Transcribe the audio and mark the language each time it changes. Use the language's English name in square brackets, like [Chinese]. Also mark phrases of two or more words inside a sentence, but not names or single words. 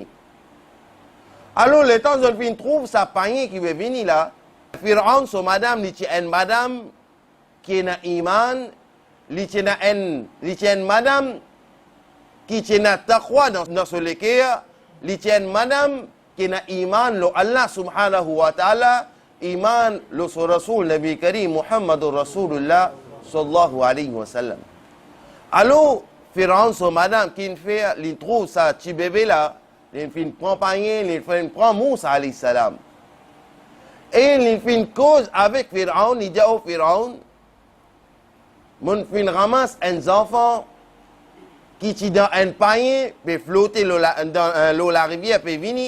[French] Alors, le temps je fin trouve sa panier qui veut venir là, Pharaon, son madame, il tient une madame qui a iman, il tient une madame qui tient taqwa dans ce l'équerre, il tient une madame qui a iman lo [Arabic] الله سبحانه وتعالى, [French] iman lo so [Arabic] رسول نبي كريم محمد رسول الله صلى الله عليه وسلم. [French] Alors, Pharaon, son madame, qui fait, il trouve sa petit bébé là, il fait une compagnie, il fait une prend Moussa [Arabic] عليه السلام. [French] Et il fait une cause avec Pharaon, il dit au Pharaon, mon fin ramasse un enfant qui est dans un panier, peut flotter dans l'eau la rivière, peut venir.